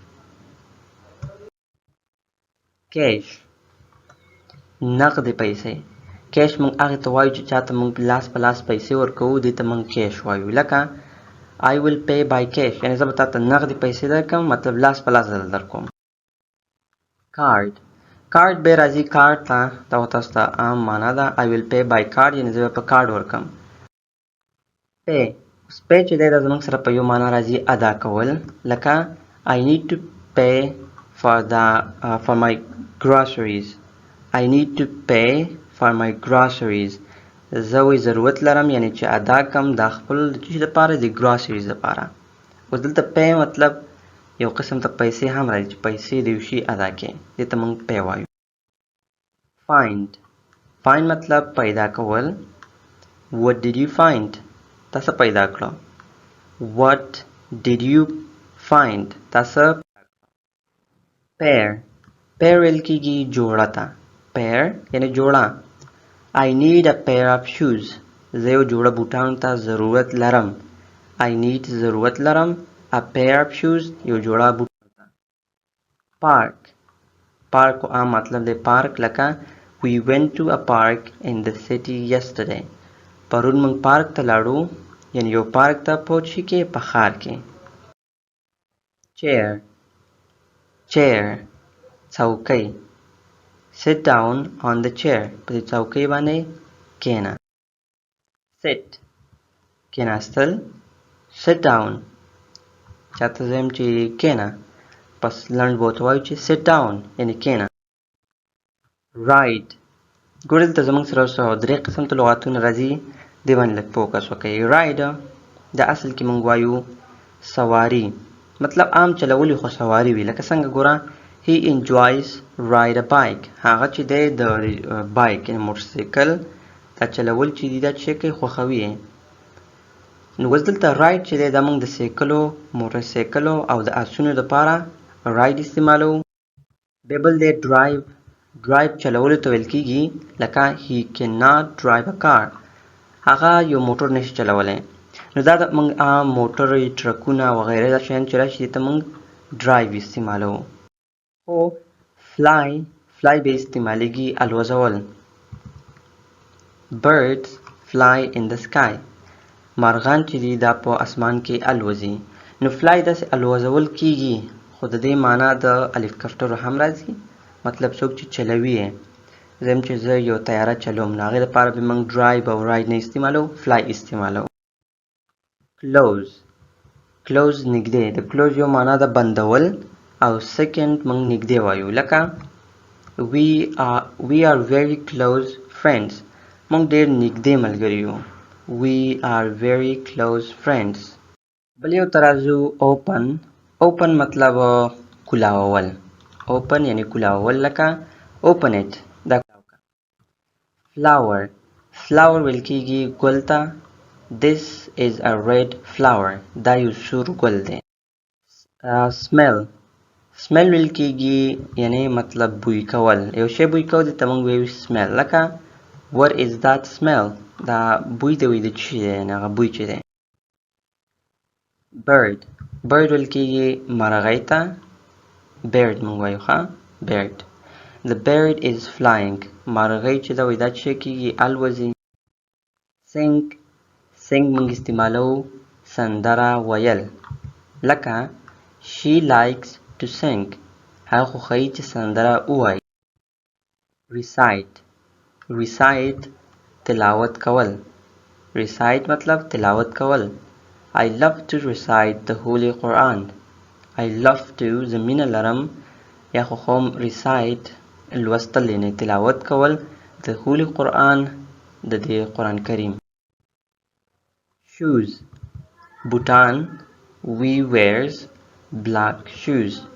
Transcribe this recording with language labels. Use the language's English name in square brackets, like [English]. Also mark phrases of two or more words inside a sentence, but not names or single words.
[Pashto] cash نقدې پیسې کیش موږ هغې ته وایو چې چاته موږ لاس په لاس پیسې ورکوو دې ته موږ کیش وایو لکه [English] I will pay by cash [Pashto] یعنې زه به تا ته نقدې پیسې درکړم مطلب لاس په لاس در درکوم کارډ بیا راځي کارډ ته دا خو تاسو ته عام معنا ده [English] I will pay by card [Pashto] یعنې زه به په کارډ ورکړم پې چې دی دا زموږ سره په یو معنا راځي ادا کول لکه [English] I need to pay for my groceries [Pashto] زه وی ضرورت لرم یعنی چې ادا کم د خپل د چی دپاره د groceries دپاره اوس دلته پی مطلب یو قسم ته پیسې هم راځي چې پیسې د یو شي ادا کړې دې ته موږ پی وایو find مطلب پیدا کول [English] what did you find [Pashto] تاسو پیدا کړو [English] what did you find [Pashto] تاسو pair ویل کېږي جوړه ته pair یعنې جوړه [English] I need a pair of shoes [Pashto] زه یو جوړه بوټانو ته ضرورت لرم [English] I need [Pashto] ضرورت لرم [English] a pair of shoes [Pashto] یو جوړه بوټانو ته park عام مطلب دی پارک لکه [English] we went to a park in the city yesterday [Pashto] پرون موږ پارک ته لاړو یعنې یو پارک ته په چی کې په ښار کې chair څوکۍ [English] sit down on the chair [Pashto] په دې څوکۍ باندې کېنه sit کېناستل [English] sit down [Pashto] چاته زه یم چې کېنه پس لنډ به ورته وایو چې [English] sit down [Pashto] یعنې کېنه ride ګوره دلته زموږ سره اوس درې قسم ته لغاتونه راځي دې باندې لږ فوکس وکړئ ride دا اصل کې موږ وایو سواري مطلب عام چلولي خو سواري وي لکه څنګه ګوره [English] he enjoys ride a bike [Pashto] هغه چې دی د بایک یعنې موټرسایکل دا چلول چې دی دا چې کوي خوښوي نو اوس دلته راید چې دی دا موږ د سایکلو موټرسایکلو او د اسونو دپاره راید استعمالوو بیا بل دی ډرایو چلولو ته ویل کېږي لکه [English] he cannot drive a car [Pashto] هغه یو موټر نشي چلولی نو دا د موږ عام موټر ټرکونه وغیره دا شیان چې راشي دې ته موږ ډرایو استعمالوو. خو فلای به استعمالیږي الوزول. [English] birds fly in the sky. [Pashto] مارغان چې دي دا په اسمان کې الوزي. نو فلای داسې الوزول کیږي خو د دې معنا د هلیکاپټرو هم راځي، مطلب څوک چې چلوي یې. زم چې زه یو طیاره چلوم نو هغې لپاره به موږ ډرایو او راید نه استعمالوو، فلای استعمالوو. کلوز نږدې. د کلوز یو معنا د بندول او سیکنډ موږ نږدې وایو، لکه [English] we are very close friends. [Pashto] موږ ډېر نږدې ملګري یو. [English] we are very close friends. [Pashto] بل یو ترازو اوپن مطلب کولاوول. اوپن یعنی کولاوول، لکه [English] open it. [Pashto] دا فلاور ویل کېږي ګل ته. [English] this is a red flower. [Pashto] دا یو سور ګل دی. smell ویل کېږي یعنی مطلب بوی کول. یو شی بوی کول دې ته موږ وایو smell. لکه [English] what is that smell. [Pashto] دا بوی دی د څه شي دی، یعنې هغه بوی چې دی. bird ویل کېږي مرغۍ ته. bird موږ وایو ښه bird. [English] the bird is flying. [Pashto] مرغۍ چې دا وایي دا څه کېږي الوزي. sing موږ استعمالوو سندره ویل، لکه [English] she likes to sing. [Pashto] هغه خوښوي چې سندره ووایي. recite تلاوت کول. recite مطلب تلاوت کول. [English] I love to recite the Holy Quran. I love to [Pashto] زه مینه لرم یا خوښوم recite لوستل یعنې تلاوت کول [English] the Holy Quran [Pashto] د دې قرآن کریم. shoes بوټان. [English] we wears black shoes.